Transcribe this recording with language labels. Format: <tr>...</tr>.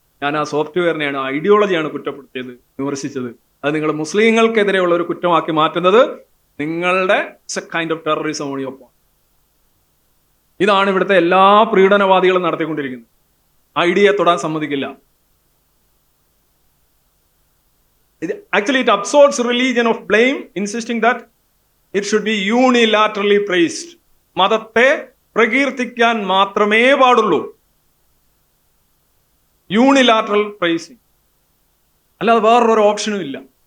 <ml>ഞാൻ ആ സോഫ്റ്റ്വെയറിനെയാണ്, ആ ഐഡിയോളജിയാണ് കുറ്റപ്പെടുത്തിയത്, വിമർശിച്ചത്. അത് നിങ്ങൾ മുസ്ലിങ്ങൾക്കെതിരെയുള്ള ഒരു കുറ്റമാക്കി മാറ്റുന്നത് നിങ്ങളുടെ കൈൻഡ് ഓഫ് ടെററിസം ഒപ്പം. ഇതാണ് ഇവിടുത്തെ എല്ലാ പ്രീഡനവാദികളും നടത്തിക്കൊണ്ടിരിക്കുന്നത്. ഐഡിയയെ തൊടാൻ സമ്മതിക്കില്ല.</ml> <en>Actually, it absorbs religion of blame, insisting that it should be unilaterally praised.</en> <ml>മതത്തെ പ്രകീർത്തിക്കാൻ മാത്രമേ പാടുള്ളൂ. യൂണിലാറ്ററൽ പ്രൈസിങ്, അല്ലാതെ വേറൊരു ഓപ്ഷനും ഇല്ല.</ml>